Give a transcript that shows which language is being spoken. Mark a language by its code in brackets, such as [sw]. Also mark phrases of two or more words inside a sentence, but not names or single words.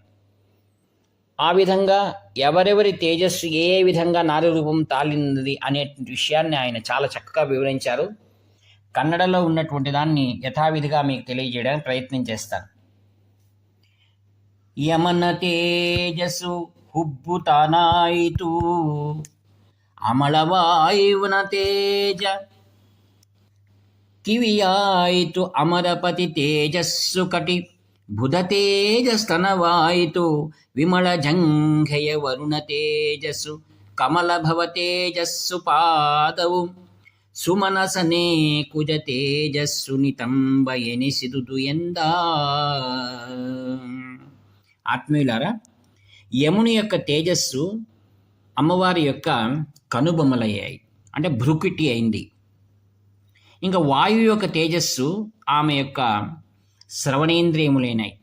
[te] ఆ విధంగా ఎవరెవరి తేజస్సు ఏ విధంగా నారీ రూపం తాలినది అనే విషయాన్ని ఆయన చాలా చక్కగా వివరించారు. కన్నడలో ఉన్నటువంటి దాన్ని యథావిధిగా మీకు తెలియజేయడానికి ప్రయత్నం చేస్తాను. యమన తేజస్సు [kn] ಹುಬ್ಬುತಾನಾಯಿತು ಅಮಳವಾಯುವನ ತೇಜ ಕಿವಿಯಾಯಿತು ಅಮರಪತಿ ತೇಜಸ್ಸು ಕಟಿ ಬುಧ ತೇಜಸ್ತನವಾಯಿತು ವಿಮಳ ಜಂಘೆಯ ವರುಣ ತೇಜಸ್ಸು ಕಮಲ ಭವ ತೇಜಸ್ಸು ಪಾದವು ಸುಮನಸನೇ ಕುಜ ತೇಜಸ್ಸು ನಿತಂಬ ಎನಿಸಿದುದು ಎಂದ. [te] ఆత్మీయులారా, యముని యొక్క తేజస్సు అమ్మవారి యొక్క కనుబొమ్మలయ్యాయి, అంటే భ్రుకుటి అయింది. ఇంకా వాయువు యొక్క తేజస్సు ఆమె యొక్క శ్రవణేంద్రియములైనాయి.